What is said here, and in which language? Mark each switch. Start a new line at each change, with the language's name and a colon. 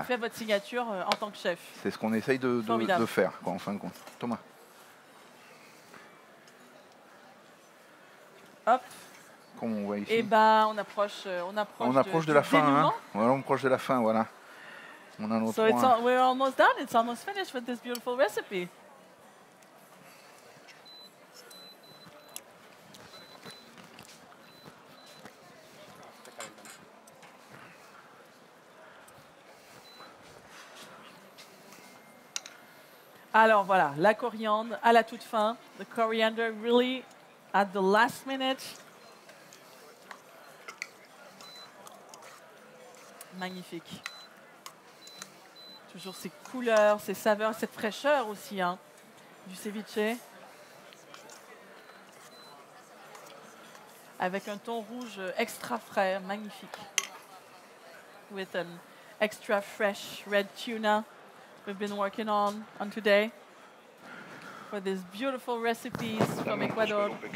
French: qui fait votre signature en tant que chef. C'est ce qu'on essaye de Formidable. faire, quoi, en fin de compte. Thomas. Hop. Comme on voit ici. Et ben, on approche de la fin. Hein. dénouement. Voilà, on approche de la fin, voilà. On a notre
English: So it's
French: point.
English: we're almost done. It's almost finished with this beautiful recipe.
French: Alors voilà, la coriandre à la toute fin.
English: The coriander really at the last minute.
French: Magnifique. Toujours ces couleurs, ces saveurs, cette fraîcheur aussi hein, du ceviche. Avec un ton rouge extra frais, magnifique.
English: With an extra fresh red tuna we've been working on today. For these beautiful recipes from Ecuador.